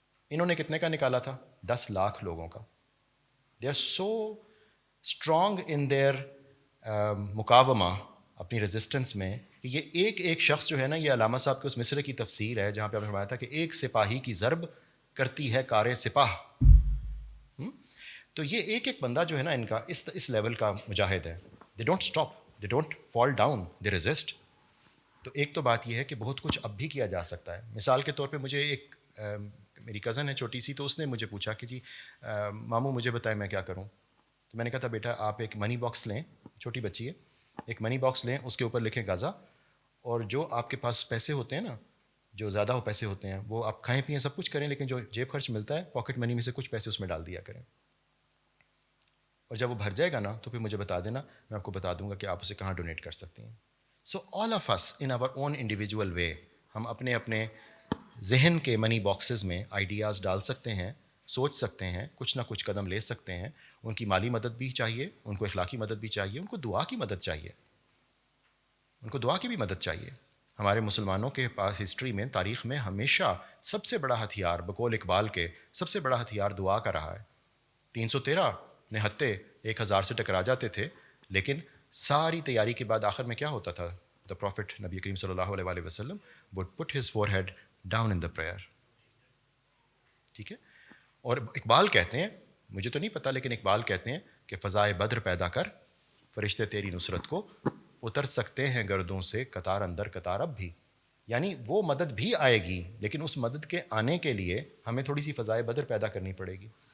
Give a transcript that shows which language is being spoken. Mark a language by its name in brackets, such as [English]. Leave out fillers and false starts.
[Urdu] انہوں نے کتنے کا نکالا تھا؟ 10 لاکھ لوگوں کا. [English] they are so strong in their [Urdu] مقاومہ, اپنی ریزسٹنس میں, کہ یہ ایک شخص جو ہے نا, یہ علامہ صاحب کے اس مصرے کی تفسیر ہے جہاں پہ آپ نے فرمایا تھا کہ ایک سپاہی کی ضرب کرتی ہے کار سپاہ. تو یہ ایک بندہ جو ہے نا ان کا اس لیول کا مجاہد ہے. [English] They don't stop, they don't fall down, they resist. [Urdu] تو ایک تو بات یہ ہے کہ بہت کچھ اب بھی کیا جا سکتا ہے. مثال کے طور پہ مجھے ایک میری کزن ہے چھوٹی سی, تو اس نے مجھے پوچھا کہ جی ماموں مجھے بتائیں میں کیا کروں. تو میں نے کہا تھا بیٹا آپ ایک منی باکس لیں, چھوٹی بچی ہے, ایک منی باکس لیں, اس کے اوپر لکھیں غزہ, اور جو آپ کے پاس پیسے ہوتے ہیں نا, جو زیادہ ہو پیسے ہوتے ہیں, وہ آپ کھائیں پئیں سب کچھ کریں, لیکن جو جیب خرچ ملتا ہے پاکٹ منی میں سے کچھ پیسے اس میں ڈال دیا کریں. اور جب وہ بھر جائے گا نا تو پھر مجھے بتا دینا, میں آپ کو بتا دوں گا کہ آپ اسے کہاں ڈونیٹ کر سکتی ہیں. [English] so all of us in our own individual way, [Urdu] ہم اپنے اپنے ذہن کے منی باکسز میں آئیڈیاز ڈال سکتے ہیں, سوچ سکتے ہیں, کچھ نہ کچھ قدم لے سکتے ہیں. ان کی مالی مدد بھی چاہیے, ان کو اخلاقی مدد بھی چاہیے, ان کو دعا کی مدد چاہیے, ان کو دعا کی بھی مدد چاہیے. ہمارے مسلمانوں کے پاس ہسٹری میں, تاریخ میں ہمیشہ سب سے بڑا ہتھیار, بقول اقبال کے, سب سے بڑا ہتھیار دعا کا رہا ہے. 313 نہتے 1000 سے ٹکرا جاتے تھے, لیکن ساری تیاری کے بعد آخر میں کیا ہوتا تھا؟ [English] the Prophet Nabi Kareem sallallahu alaihi wasallam would put his forehead down in the prayer. [Urdu] ٹھیک ہے. اور اقبال کہتے ہیں, مجھے تو نہیں پتہ لیکن اقبال کہتے ہیں کہ فضائے بدر پیدا کر, فرشتے تیری نصرت کو اتر سکتے ہیں گردوں سے قطار اندر قطار اب بھی. یعنی وہ مدد بھی آئے گی لیکن اس مدد کے آنے کے لیے ہمیں تھوڑی سی فضائے بدر پیدا کرنی پڑے گی.